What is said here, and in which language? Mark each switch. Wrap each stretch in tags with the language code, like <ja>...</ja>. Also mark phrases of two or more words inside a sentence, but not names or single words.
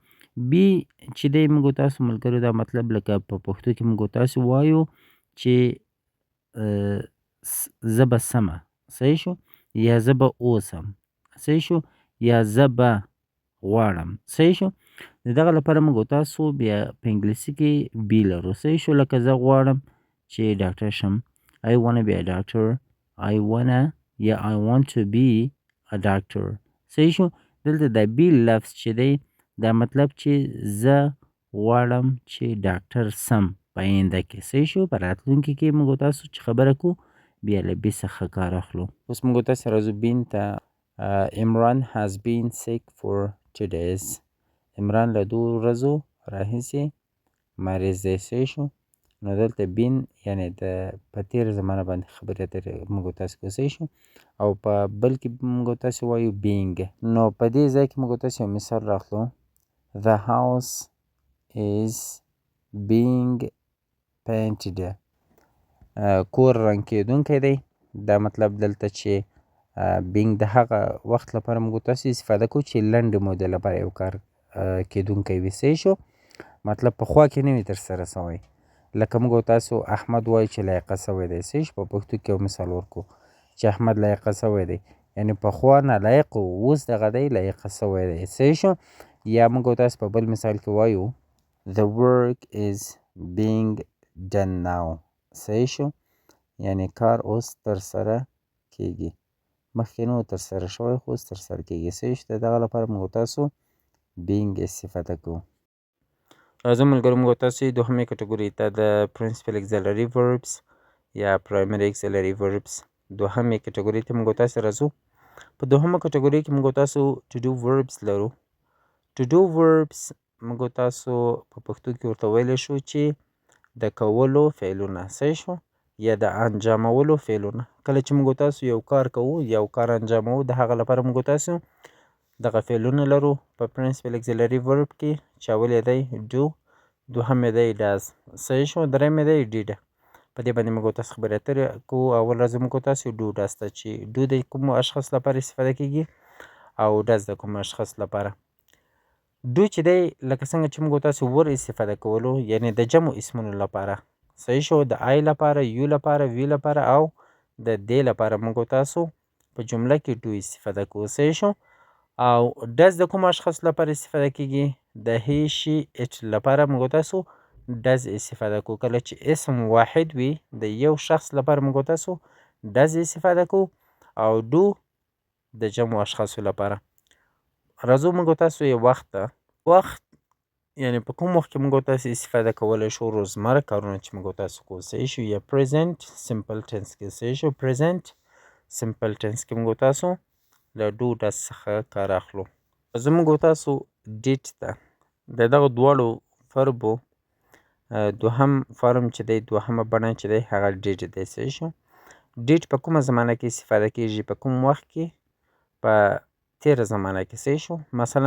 <ps>be چې دی موږ تاسو ملګرو دا مطلب لکه په پښتو کې موږ تاسو وایو چې زه به سمه. صحیح شو؟ یا زه به اوسم. صحیح شو؟ یا زه به غواړم. صحیح شو؟ د دغه لپاره موږ تاسو بیا په انګلیسي کې be لرو. صحیح شو؟ لکه زه غواړم چې ډاکټر شم.</ps> <en>I wanna be a doctor. I wanna یا I want to be a doctor.</en> <ps>صحیح شو؟ دلته دا be لفظ چې دی دا مطلب چې زه غواړم چې ډاکټر سم په آینده کې. صحیح شو؟ په راتلونکي کې موږ تاسو چې خبره کو بیا له be څخه کار اخلو. اوس موږ تاسو راځو been ته.</ps> <en>Imran has been sick for 2 days.</en> <ps>عمران له 2 ورځو راهیسې مریض دی. صحیح شو؟ نو دلته been یعنی د په تېره زمانه باندې خبرې اترې موږ تاسو کوو. صحیح شو؟ او په بل کې موږ تاسو وایو being. نو په دې ځای کې موږ تاسو یو مثال راخلو.</ps> <en>The house is being painted.</en> <ps>کور رنګ کېدونکی دی. دا مطلب دلته چې being د هغه وخت لپاره موږ تاسو استفاده کوو چې لنډې مودې لپاره یو کار کېدونکی وي. صحیح شو؟ مطلب پخوا کې نه وي ترسره سوی. لکه موږ تاسو احمد وایو چې لایقه سوی دی. صحیح شو؟ په پښتو کې یو مثال ورکو چې احمد لایقه سوی دی، یعنی پخوا نالایق و، اوس دغه دی لایقه سوی دی. صحیح شو؟ یا موږ تاسو په بل مثال کې وایو</ps> <en>the work is being done now.</en> <ps>صحیح شو؟ یعنی کار اوس ترسره کیږي. مخکې نه و ترسره شوی خو اوس ترسره کیږي. صحیح شو؟ د دغه لپاره موږ تاسو being استفاده کوو. راځو ملګرو موږ تاسو دوهمې کټګورۍ ته د</ps> <en>principal auxiliary verbs</en> <ps>یا</ps> <en>primary auxiliary verbs</en> <ps>دوهمې کټګورۍ ته موږ تاسو راځو. په دوهمه کټګورۍ کې موږ تاسو</ps> <en>to do verbs</en> <ps>لرو.</ps> <en>to do verbs</en> <ps>موږ تاسو په پښتو کې ورته ویلی شو چې د کولو فعلونه. صحیح شو؟ یا د انجامولو فعلونه. کله چې موږ تاسو یو کار کوو، یو کار انجاموو، د هغه لپاره موږ تاسو دغه فعلونه لرو په</ps> <en>principal auxiliary verb</en> <ps>کې چې اول یې دی do، دوهم یې دی does. صحیح شو؟ دریم یې دی did. په دې باندې موږ تاسو خبرې اترې کوو. اول راځو موږ تاسو</ps> <en>do does</en> <ps>ته چې do د کومو اشخاص لپاره استفاده کیږي او does د کومو اشخاص لپاره. do چې دی لکه څنګه چې موږ تاسو ور استفاده کولو یعنی د جمع اسمونو لپاره. صحیح شو؟ د</ps> <en>I لپاره، you</en> <ps>لپاره، we لپاره او د they لپاره موږ تاسو په جمله کې do استفاده کوو. صحیح شو؟ او does د کوم اشخاص لپاره استفاده کیږي؟ د</ps> <en>he she it</en> <ps>لپاره موږ تاسو does استفاده کوو. کله چې اسم واحد وي د یو شخص لپاره موږ تاسو does استفاده کوو او do د جمع اشخاصو لپاره. راځو موږ تاسو یو وخت ته. وخت یعنی په کوم وخت کې موږ تاسو استفاده کولی شو؟ روزمره کارونه چې موږ تاسو کوو. صحیح شو؟ یا</ps> <en>present simple tense</en> <ps>کې. صحیح شو؟</ps> <en>present simple tense</en> <ps>کې موږ تاسو له</ps> <en>do does</en> <ps>څخه کار اخلو. زموږ تاسو did ته. د دغه دواړو فربو دوهم فرم چې دی، دوهمه بڼه چې دی هغه did دی. صحیح شو؟ did په کومه زمانه کې استفاده کیږي؟ په کوم وخت کې؟ په تیره زمانه کې. صحیح شو؟</ps>